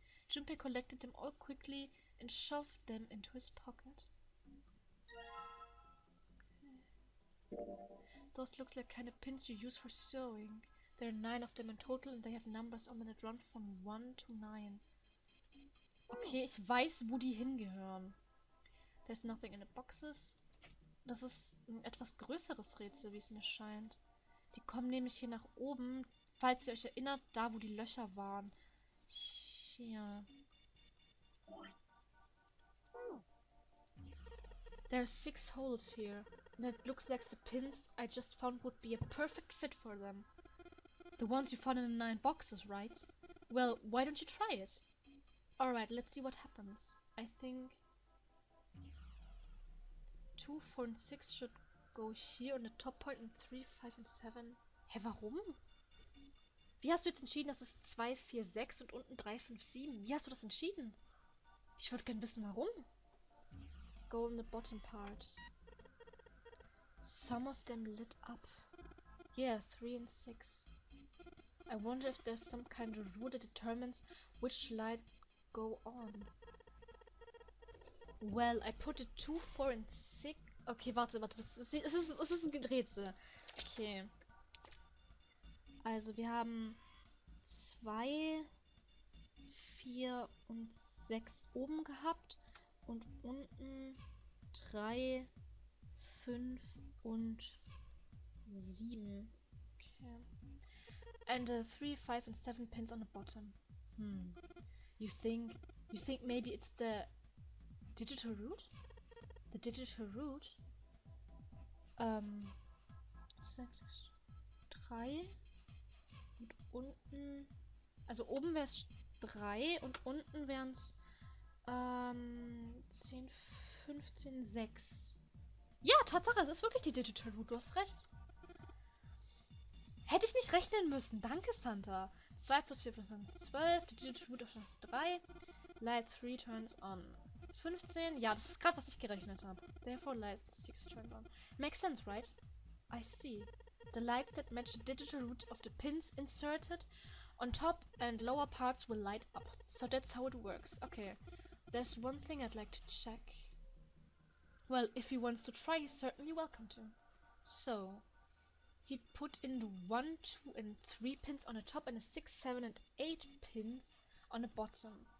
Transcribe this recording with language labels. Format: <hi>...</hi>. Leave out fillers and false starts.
<en>Junpei collected them all quickly and shoved them into his pocket. Those look like kind of pins you use for sewing. There are 9 of them in total and they have numbers on them that run from 1 to 9.</en> <de>Okay, ich weiß, wo die hingehören.</de> <en>There's nothing in the boxes.</en> <de>Das ist ein etwas größeres Rätsel, wie es mir scheint. Die kommen nämlich hier nach oben, falls ihr euch erinnert, da wo die Löcher waren. Hier.</de> <en>There are 6 holes here, and it looks like the pins I just found would be a perfect fit for them. The ones you found in the 9 boxes, right? Well, why don't you try it? Alright, let's see what happens. I think 2, 4 and 6 should go here on the top point and 3, 5 and 7.</en> <de>Hä, warum? Wie hast du jetzt entschieden, dass es 2, 4, 6 und unten 3, 5, 7? Wie hast du das entschieden? Ich würde gerne wissen, warum.</de> <en>Go on the bottom part. Some of them lit up. Yeah, 3 and 6. I wonder if there's some kind of rule that determines which light go on. Well, I put it 2, 4 and 6.</en> <de>Okay, warte. Es ist ein Rätsel. Okay. Also, wir haben 2, 4 und 6 oben gehabt. Und unten 3, 5 und 7. Okay.</de> <en>And 3, 5 and 7 pins on the bottom. You think maybe it's the digital root? The digital root?</en> <de>6, 3 und unten, also oben wäre es 3 und unten wären es 10, 15, 6. Ja, Tatsache, es ist wirklich die Digital Root, du hast recht. Hätte ich nicht rechnen müssen, danke Santa. 2 plus 4 plus 12, die Digital Root ist 3.</de> <en>Light 3 turns on.</en> <de>15, ja, das ist gerade, was ich gerechnet habe.</de> <en>Therefore light 6 turns on. Makes sense, right? I see. The lights that match the digital root of the pins inserted on top and lower parts will light up. So that's how it works. Okay. There's one thing I'd like to check. Well, if he wants to try, he's certainly welcome to. So, he put in the 1, 2 and 3 pins on the top and the 6, 7 and 8 pins on the bottom.</en>